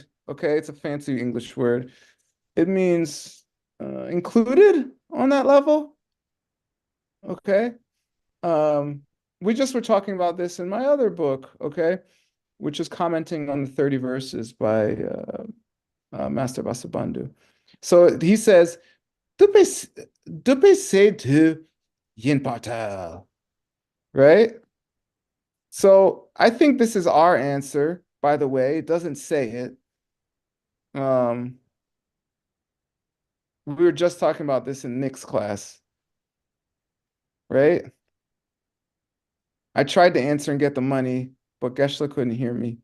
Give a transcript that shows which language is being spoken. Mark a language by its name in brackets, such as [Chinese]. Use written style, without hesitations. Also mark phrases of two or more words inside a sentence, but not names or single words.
[English] Okay, it's a fancy English word. It means included on that level. Okay. Um, we just were talking about this in my other book, okay, which is commenting on the 30 verses by Master Vasubandhu. So he says, Dupe se tu yin patal, right? So I think this is our answer, by the way. It doesn't say it. We were just talking about this in Nick's class, right? I tried to answer and get the money, but Geshe couldn't hear me.